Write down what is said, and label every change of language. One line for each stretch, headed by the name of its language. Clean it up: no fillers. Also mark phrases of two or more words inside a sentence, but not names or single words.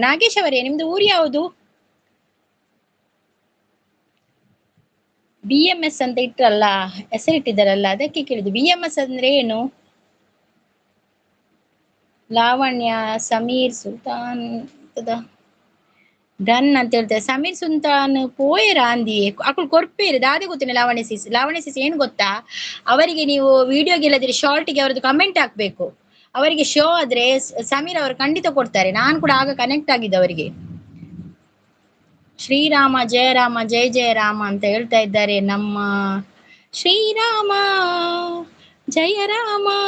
Kannada: ನಾಗೇಶ್ ಅವರೇ, ನಿಮ್ದು ಊರು ಯಾವುದು? BMS ಅಂತ ಇಟ್ರಲ್ಲ, ಹೆಸರಿಟ್ಟಿದ್ದಾರಲ್ಲ, ಅದಕ್ಕೆ ಕೇಳಿದ್ದು. BMS ಅಂದ್ರೆ ಏನು? ಲಾವಣ್ಯ ಸಮೀರ್ ಸುಲ್ತಾನ್ ಡನ್ ಅಂತ ಹೇಳ್ತಾರೆ. ಸಮೀರ್ ಸುಲ್ತಾನ್
Tulu: ಪೋಯರ ಅಂದಿ ಅಕ್ಕಳು ಕೊರ್ಪೇರು ದಾದೆ ಗೊತ್ತಿನ
Kannada: ಲಾವಣ್ಯ ಸಿಸ್ ಏನು ಗೊತ್ತಾ, ಅವರಿಗೆ ನೀವು ವಿಡಿಯೋಗೆ ಇಲ್ಲದಿದ್ರೆ ಶಾರ್ಟ್ಗೆ ಅವರದ್ದು ಕಮೆಂಟ್ ಹಾಕ್ಬೇಕು. ಅವರಿಗೆ ಶೋ ಆದ್ರೆ ಸಮೀರ್ ಅವರು ಖಂಡಿತ ಕೊಡ್ತಾರೆ. ನಾನು ಕೂಡ ಆಗ ಕನೆಕ್ಟ್ ಆಗಿದ್ದೆ ಅವರಿಗೆ. ಶ್ರೀರಾಮ ಜಯರಾಮ ಜಯ ಜಯ ರಾಮ ಅಂತ ಹೇಳ್ತಾ ಇದ್ದಾರೆ ನಮ್ಮ ಶ್ರೀರಾಮ ಜಯ ರಾಮ.